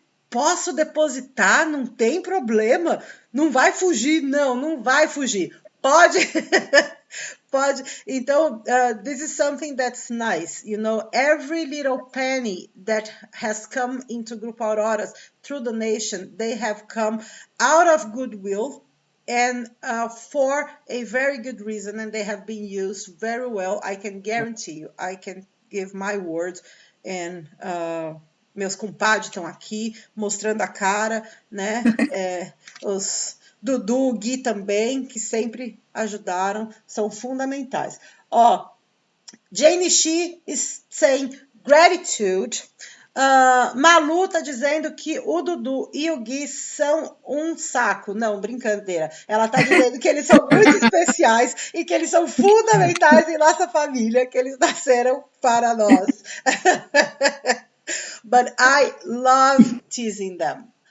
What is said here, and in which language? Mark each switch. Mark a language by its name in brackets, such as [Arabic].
[Portuguese] Posso depositar, não tem problema. Não vai fugir, não vai fugir. Pode. Pode. [English] Então, this is something that's nice. Every little penny that has come into Grupo Aurora's through donation, they have come out of goodwill and for a very good reason, and they have been used very well. I can guarantee you, I can give my word, and [Portuguese] meus compadres estão aqui mostrando a cara, né? Os Dudu, o Gui também, que sempre ajudaram, são fundamentais. [English] Jane Shi is saying gratitude. [Portuguese] Malu está dizendo que o Dudu e o Gui são um saco. Não, brincadeira. Ela está dizendo que eles são muito especiais e que eles são fundamentais em nossa família, que eles nasceram para nós. [English] But I love teasing them.